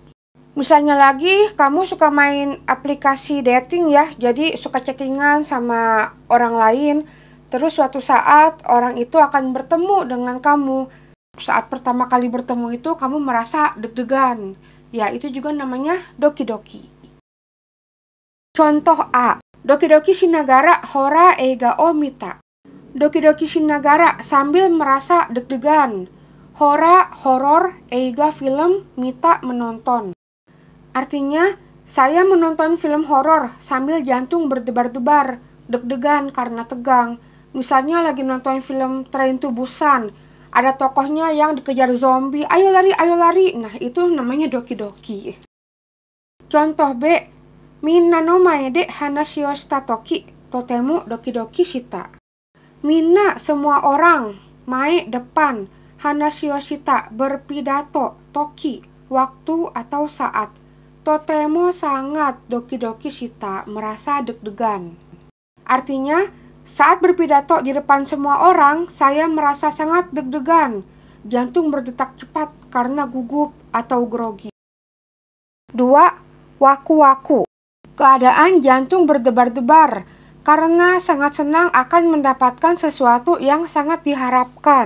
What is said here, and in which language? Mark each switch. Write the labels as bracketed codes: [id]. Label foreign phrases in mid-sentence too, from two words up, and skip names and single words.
[id] Misalnya lagi, kamu suka main aplikasi dating ya, jadi suka chattingan sama orang lain, terus suatu saat orang itu akan bertemu dengan kamu. Saat pertama kali bertemu itu, kamu merasa deg-degan. Ya, itu juga namanya doki-doki. Contoh A. [ja] ドキドキしながらホラー映画を見た. ドキドキしながら [id] sambil merasa deg-degan. Hora, horor, eiga film, mita menonton. Artinya, saya menonton film horor sambil jantung berdebar-debar, deg-degan karena tegang. Misalnya lagi nonton film Train to Busan, ada tokohnya yang dikejar zombie, ayo lari, ayo lari. Nah, itu namanya doki-doki. Contoh B. [ja] みんなの前で話をした時、とてもドキドキした. [id] Minna, semua orang, mae, depan, [ja] 話をした, [id] berpidato, toki, waktu atau saat. [ja] Totemo, sangat, ドキドキした, [id] merasa deg-degan. Artinya, saat berpidato di depan semua orang, saya merasa sangat deg-degan. Jantung berdetak cepat karena gugup atau grogi. 2. Waku-waku. Keadaan jantung berdebar-debar karena sangat senang akan mendapatkan sesuatu yang sangat diharapkan.